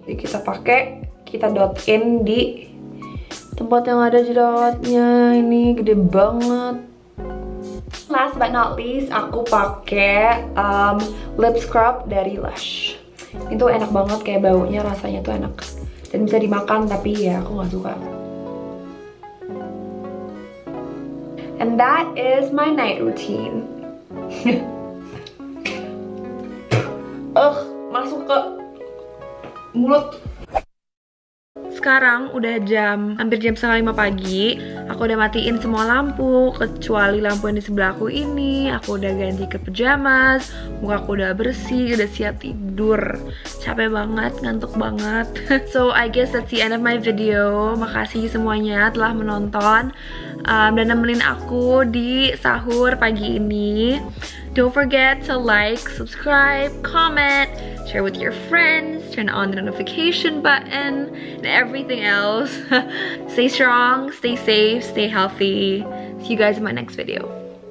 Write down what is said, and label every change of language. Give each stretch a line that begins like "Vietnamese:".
Indonesian: Jadi kita dot in di tempat yang ada jerawatnya. Ini gede banget.
English: Last but not least,
Indonesian: aku pakai lip scrub dari Lush. Itu enak banget, kayak baunya rasanya tuh enak dan bisa dimakan, tapi ya aku nggak suka.
English: And that is my night routine.
Indonesian: Masuk ke mulut. Sekarang udah hampir jam 4:30 pagi. Aku udah matiin semua lampu kecuali lampu yang di sebelah aku ini. Aku udah ganti ke pajamas, muka aku udah bersih, udah siap tidur. Capek banget, ngantuk banget.
English: So I guess that's the end of my video.
Indonesian: Makasih semuanya telah menonton dan nemenin aku di sahur pagi ini.
English: Don't forget to like, subscribe, comment, share with your friends, turn on the notification button, and everything else. Stay strong, stay safe, stay healthy. See you guys in my next video.